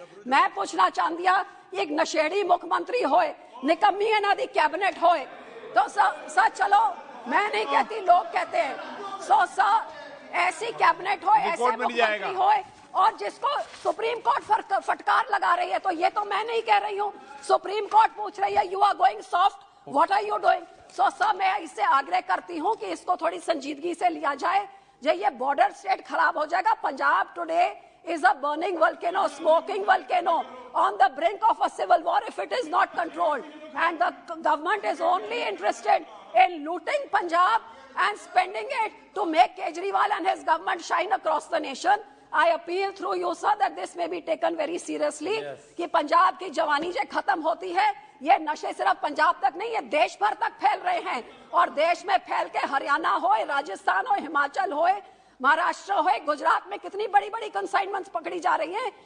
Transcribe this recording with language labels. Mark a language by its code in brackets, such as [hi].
[hi] मैं पूछना चाहती हूं, एक नशेड़ी मुख्यमंत्री होए, निकम्मी इन्हां दी कैबिनेट होए, तो सर चलो मैं नहीं कहती, लोग कहते हैं, सो सर ऐसी कैबिनेट हो, ऐसे मुख्यमंत्री हो, और जिसको सुप्रीम कोर्ट फटकार लगा रही है, तो ये तो मैं नहीं कह रही हूँ, सुप्रीम कोर्ट पूछ रही है, [en] You are going soft, what are you doing. [hi] So sir मैं इससे आग्रह करती हूँ कि इसको थोड़ी संजीदगी से लिया जाए, जो ये बॉर्डर स्टेट खराब हो जाएगा। [en] Punjab today is a burning volcano, smoking volcano, on the brink of a civil war if it is not controlled, and the government is only interested in looting Punjab and spending it to make Kejriwal and his government shine across the nation. I appeal through you sir that this may be taken very seriously, [hi] कि पंजाब की जवानी जो खत्म होती है, ये नशे सिर्फ पंजाब तक नहीं, ये देश भर तक फैल रहे हैं, और देश में फैल के हरियाणा हो, राजस्थान हो, हिमाचल हो, महाराष्ट्र हो, गुजरात में कितनी बड़ी बड़ी कंसाइनमेंट्स पकड़ी जा रही हैं।